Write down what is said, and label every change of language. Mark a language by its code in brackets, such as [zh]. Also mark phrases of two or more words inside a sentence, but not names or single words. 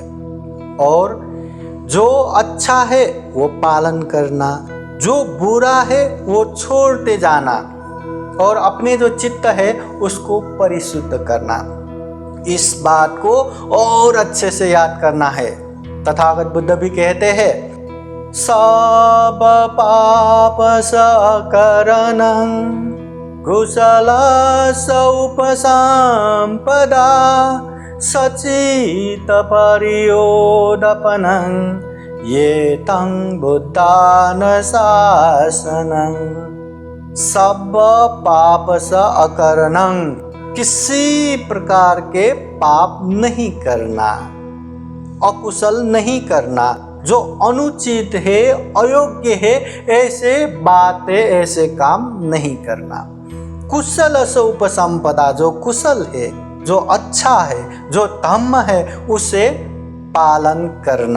[hi] और जो अच्छा है वो पालन करना, जो बुरा है वो छोड़ते जाना, और अपने जो चित्त है उसको परिशुद्ध करना। इस बात को और अच्छे से याद करना है। तथागत बुद्ध भी कहते हैं, [pi] सब पाप सकरणं कुशल उपसंपदा सचित परियोदपनं ये तं बुद्धानुशासनं। सब पाप स अकरणं, [hi] किसी प्रकार के पाप नहीं करना, अकुशल नहीं करना, जो अनुचित है, अयोग्य है, ऐसे बातें, ऐसे काम नहीं करना। [pi] कुशल स उपसंपदा, [hi] जो कुशल है, जो अच्छा है, जो धम्म है, उसे पालन करना।